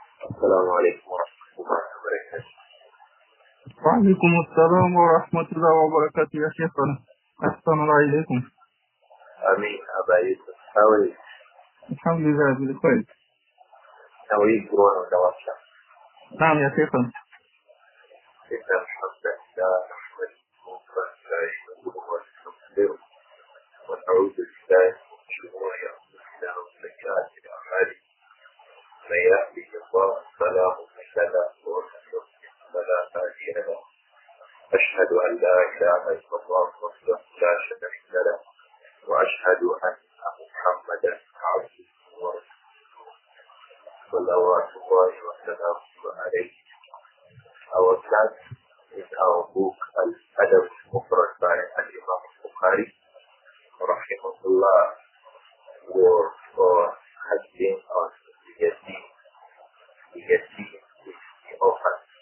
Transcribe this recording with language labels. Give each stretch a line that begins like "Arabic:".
Arabic: السلام عليكم ورحمة الله وبركاته. وعليكم السلام ورحمة الله وبركاته يا شيخنا. أحسن الله إليكم. آمين.
English: أبا يوسف, how are you?
Arabic: الحمد لله بالخير.
English: How are you doing on the WhatsApp?
Arabic: نعم يا شيخنا. إن الحمد لله نحمده ونستعينه ونستغفره ونعوذ بالله من شرور أنفسنا وسيئات أعمالنا. من يهده الله فلا مضل له ومن يضلل فلا هادي له. أشهد أن لا إله إلا الله وحده لا شريك له وأشهد أن محمدا عبده ورسوله صلوات الله وسلامه عليه.
English: Our class is our book Al-Adab Al-Mufrad by Imām Al-Bukhāri rahimahullah, word for hajjing on the yatim is the orphan.